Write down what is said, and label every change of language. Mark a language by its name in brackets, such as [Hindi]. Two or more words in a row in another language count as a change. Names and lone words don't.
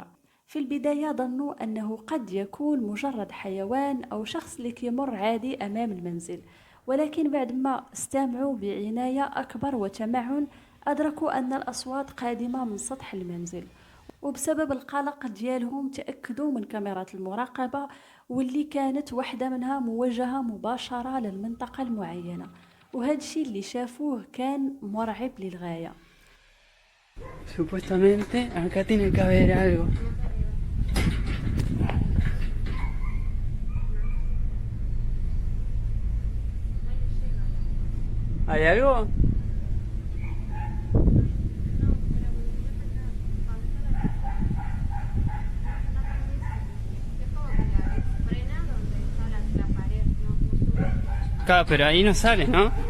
[Arabic] في البداية ظنوا أنه قد يكون مجرد حيوان أو شخص اللي كيمر عادي أمام المنزل، ولكن بعد ما استمعوا بعناية أكبر وتمعن أدركوا أن الأصوات قادمة من سطح المنزل، وبسبب القلق ديالهم تأكدوا من كاميرات المراقبة، واللي كانت واحدة منها موجهة مباشرة للمنطقة المعينة، وهذا الشيء اللي شافوه كان مرعب للغاية. [Spanish] Supuestamente acá tiene que haber algo. ¿Hay algo? Claro, pero ahí no sale, ¿no?